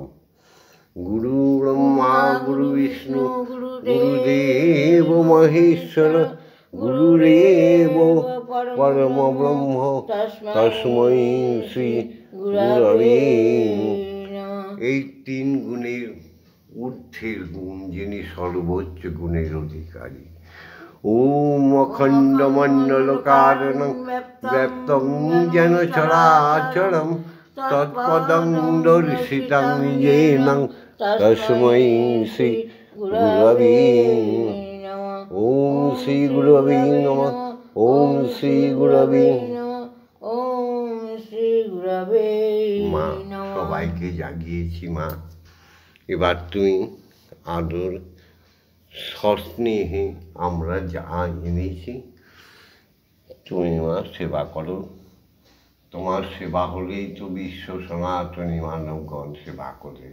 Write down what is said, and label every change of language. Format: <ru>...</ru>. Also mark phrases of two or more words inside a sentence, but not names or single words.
<sa>গুরু ব্রহ্মা গুরু বিষ্ণু গুরুদেব মহেশ্বর গুরুরেব পরম ব্রহ্ম তস্मै শ্রী গুরবে নমঃ।</sa> <bn>এই তিন গুণের ঊর্ধ্বের গুণ, যিনি সর্বোচ্চ গুণের অধিকারী।</bn> <sa>ওম অখণ্ড মণ্ডল কারণং ব্যপ্তং যেন চরাচরম তৎপদং দর্শিতং येन তস্मै শ্রী গুরবে নমঃ। ওম শ্রী গুরবে নমঃ। ওম শ্রী গুরবে ওম শ্রী গুরবে</sa> <bn>মা</bn> <sa>নমঃ।</sa> <bn>সবাইকে জাগিয়েছি মা, এবার তুমি আদর সস্নেহে আমরা যা এনেছি তুমি মা সেবা করো। তোমার সেবা হলেই তো বিশ্ব সনাতনী মানবগণ সেবা করে।</bn>